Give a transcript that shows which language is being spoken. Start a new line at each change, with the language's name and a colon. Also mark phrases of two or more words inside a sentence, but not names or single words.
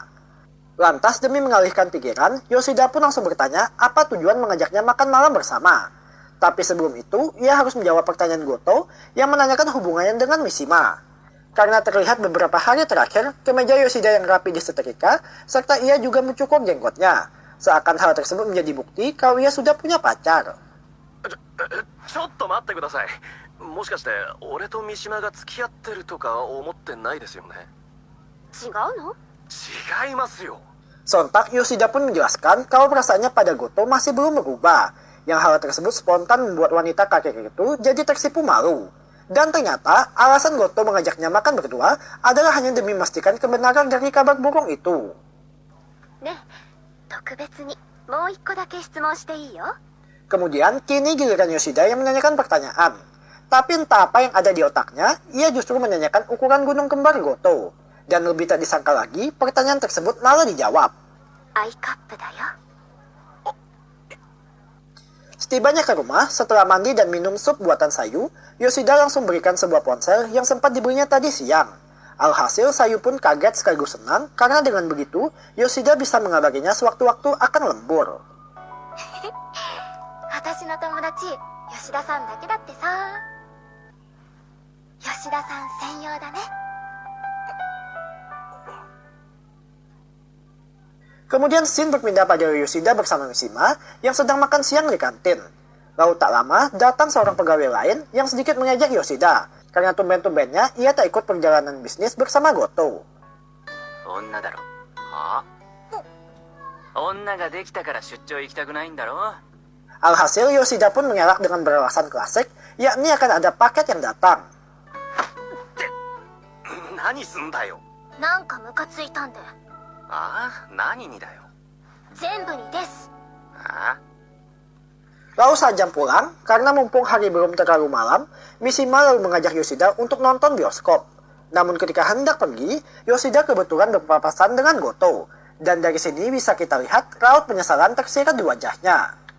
Indonesian: Lantas demi mengalihkan pikiran, Yoshida pun langsung bertanya apa tujuan mengajaknya makan malam bersama. Tapi sebelum itu, ia harus menjawab pertanyaan Goto yang menanyakan hubungannya dengan Mishima. Karena terlihat beberapa hari terakhir, kemeja Yoshida yang rapi disetrika, serta ia juga mencukur jenggotnya. Seakan hal tersebut menjadi bukti kalau ia sudah punya pacar.
Japanese: ちょっと待ってください。もしかして俺と三島が付き合ってるとか思ってないですよね。違うの？違いますよ。
Indonesian: Sontak Yoshida pun menjelaskan kalau perasaannya pada Goto masih belum berubah. Yang hal tersebut spontan membuat wanita kakek itu jadi tersipu malu. Dan ternyata alasan Goto mengajaknya makan berdua adalah hanya demi memastikan kebenaran dari kabar burung itu.
Japanese: ね、特別にもう一個だけ質問していいよ。
Indonesian: Kemudian kini giliran Yoshida yang menanyakan pertanyaan. Tapi entah apa yang ada di otaknya, ia justru menanyakan ukuran gunung kembar Goto. Dan lebih tak disangka lagi, pertanyaan tersebut malah dijawab.
Japanese: アイカップだよ。
Indonesian: Setibanya ke rumah, setelah mandi dan minum sup buatan Sayu, Yoshida langsung berikan sebuah ponsel yang sempat dibelinya tadi siang. Alhasil, Sayu pun kaget sekaligus senang karena dengan begitu, Yoshida bisa mengabarinya sewaktu-waktu akan lembur.
Japanese: 私の友達、吉田さんだけだってさ。吉田さん専用だね。
Indonesian: Kemudian scene berpindah pada Yoshida bersama Mishima yang sedang makan siang di kantin. Lalu tak lama, datang seorang pegawai lain yang sedikit mengejek Yoshida, karena tumben-tumbennya ia tak ikut perjalanan bisnis bersama Goto.
Japanese: 女だろ。はあ？女ができたから出張行きたくないんだろ？
Indonesian: Alhasil Yoshida pun mengelak dengan beralasan klasik, yakni akan ada paket yang datang.
Japanese: 何すんだよ。なんかムカついたんで。ああ、何にだよ。全部にです。ああ、
Indonesian: Lalu saat jam pulang, karena mumpung hari belum terlalu malam, Mishima lalu mengajak Yoshida untuk nonton bioskop. Namun ketika hendak pergi, Yoshida kebetulan berpapasan dengan Goto. Dan dari sini bisa kita lihat raut penyesalan tersirat di wajahnya.